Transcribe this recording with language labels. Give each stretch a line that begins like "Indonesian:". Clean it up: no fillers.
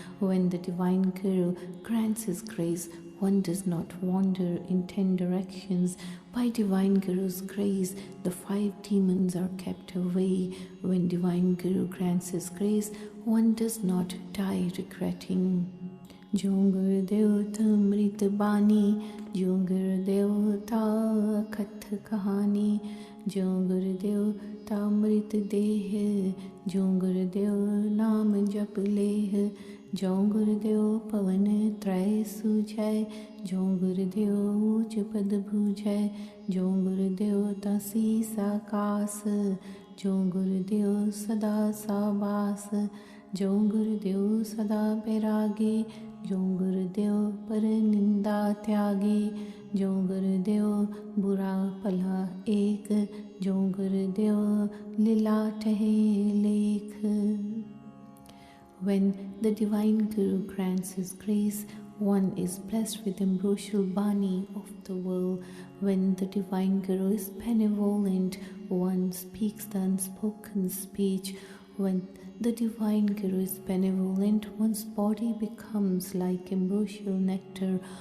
English: When the Divine Guru grants his grace, one does not wander in 10 directions. By Divine Guru's grace, the 5 demons are kept away. When Divine Guru grants his grace, one does not die regretting.
Hindi: जो गुरुदेव अमृत बानी, जो गुरुदेव कथ कहानी, जो गुरुदेव अमृत देह, जो गुरुदेव नाम जप लेह, जो गुरुदेव पवन त्रय सूझै, जो गुरुदेव ऊंच पद भूझै, जो गुरुदेव शीस आकाश, जो गुरुदेव सदा साबास, जो गुरुदेव सदा बैरागी, जो गुरुदेव पर निंदा त्यागी, जो गुरुदेव बुरा भला एक, जो गुरुदेव लीला ठहे लेख.
English: When the Divine Guru grants his grace, one is blessed with ambrosial Bani of the world. When the Divine Guru is benevolent, one speaks the unspoken speech. When the Divine Guru is benevolent, one's body becomes like ambrosial nectar.